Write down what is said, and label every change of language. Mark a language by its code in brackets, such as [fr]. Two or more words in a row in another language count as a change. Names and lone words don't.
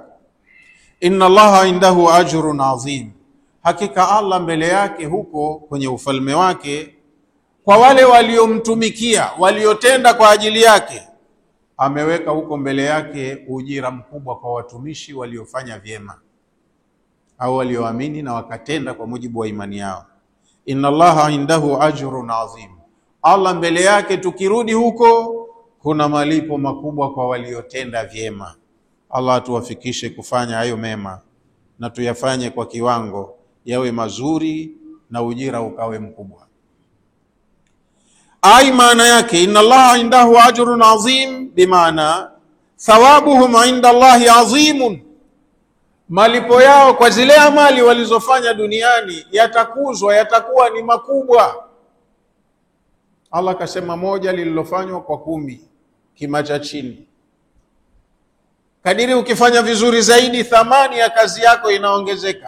[ar] إن الله عنده أجر عظيم, [sw] hakika Allah mbele yake huko kwenye ufalme wake, kwa wale waliomtumikia, waliotenda kwa ajili yake, ameweka huko mbele yake ujira mkubwa kwa watumishi waliofanya vyema au walioamini na wakatenda kwa mujibu wa imani yao. [ar] إن الله عنده أجر عظيم, [sw] Allah mbele yake tukirudi huko kuna malipo makubwa kwa waliotenda vyema. Allah atuwafikishe kufanya hayo mema na tuyafanye kwa kiwango, yawe mazuri na ujira ukawe mkubwa. Ai maana yake [ar] إن الله عنده أجر عظيم, bimaana ثوابهم عند الله عظيم, [sw] malipo yao kwa zile amali walizofanya duniani yatakuzwa, yatakuwa ni makubwa. Allah kasema moja lililofanywa kwa 10 kima cha chini. Kadiri ukifanya vizuri zaidi, thamani ya kazi yako inaongezeka.